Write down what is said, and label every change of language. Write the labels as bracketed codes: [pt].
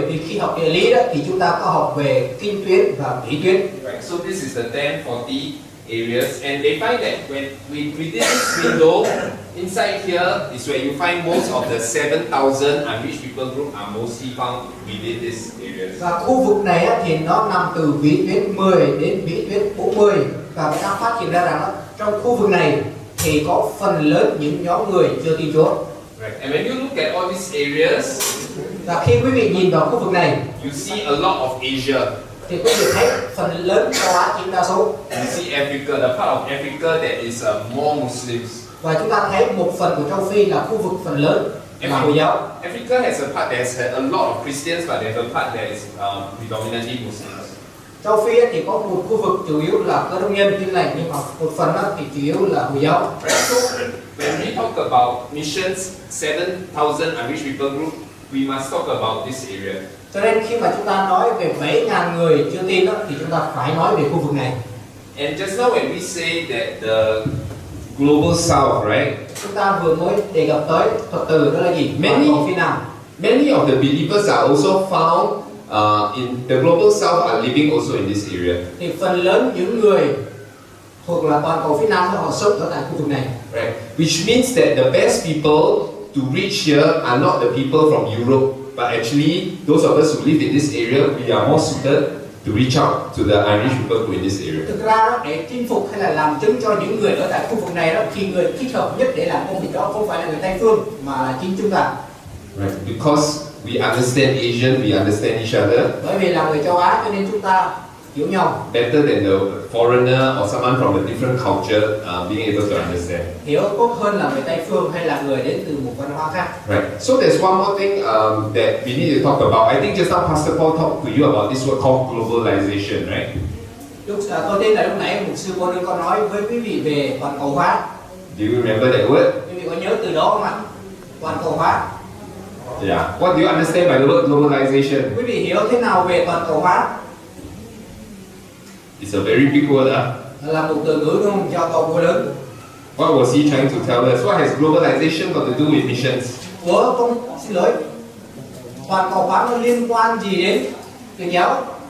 [vi] Vì khi học địa lý đó thì chúng ta có học về kinh tuyến và vĩ tuyến. [en] Right. So this is the 1040 areas, and they find that when within this window, inside here is where you find most of the 7,000 unreached people group are mostly found within this areas. [vi] Và khu vực này á, thì nó nằm từ vĩ tuyến 10 đến vĩ tuyến 40, và người ta phát hiện ra rằng đó, trong khu vực này thì có phần lớn những nhóm người chưa tin Chúa. [en] Right. And when you look at all these areas, [vi] Và khi quý vị nhìn vào khu vực này [en] you see a lot of Asia. [vi] thì quý vị thấy phần lớn châu Á chiếm đa số. [en] You see Africa, the part of Africa that is more Muslims. [vi] Và chúng ta thấy một phần của châu Phi là khu vực phần lớn là Hồi giáo. [en] Africa has a part that has a lot of Christians, but there's a part that is predominantly Muslims. [vi] Châu Phi thì có một khu vực chủ yếu là Cơ Đốc nhân Tin Lành, nhưng mà một phần thì chủ yếu là Hồi giáo. [en] Right. So when we talk about missions, 7,000 unreached people group, we must talk about this area. [vi] Cho nên khi mà chúng ta nói về 7.000 người chưa tin đó, thì chúng ta phải nói về khu vực này. [en] And just now when we say that the global south, right? [vi] Chúng ta vừa mới đề cập tới thuật từ đó là gì? Toàn cầu phía Nam. [en] Many of the believers are also found in the global south are living also in this area. [vi] Thì phần lớn những người thuộc là toàn cầu phía Nam họ sống ở tại khu vực này. [en] Right. Which means that the best people to reach here are not the people from Europe, but actually those of us who live in this area, we are more suited to reach out to the unreached people who in this area. [vi] Thực ra đó, để chinh phục hay là làm chứng cho những người ở tại khu vực này đó, thì người thích hợp nhất để làm công việc đó không phải là người Tây phương mà là chính chúng ta. [en] Right. Because we understand Asian, we understand each other [vi] Bởi vì là người châu Á cho nên chúng ta hiểu nhau, [en] better than the foreigner or someone from a different culture being able to understand. [vi] hiểu tốt hơn là người Tây phương hay là người đến từ một văn hóa khác. [en] Right. So there's one more thing that we need to talk about. I think just now Pastor Paul talked to you about this word called globalization, right? [vi] Tôi tin là lúc nãy một sư cô đương có nói với quý vị về toàn cầu hóa. [en] Do you remember that word? [vi] Quý vị có nhớ từ đó không ạ? Toàn cầu hóa. [en] Yeah. What do you understand by the word globalization? [vi] Quý vị hiểu thế nào về toàn cầu hóa? [en] It's a very big word, [vi] Là một từ ngữ đúng không? Do to vô lớn. [en] What was he trying to tell us? What has globalization got to do with missions? [vi] Xin lỗi. Toàn cầu hóa nó liên quan gì đến truyền giáo?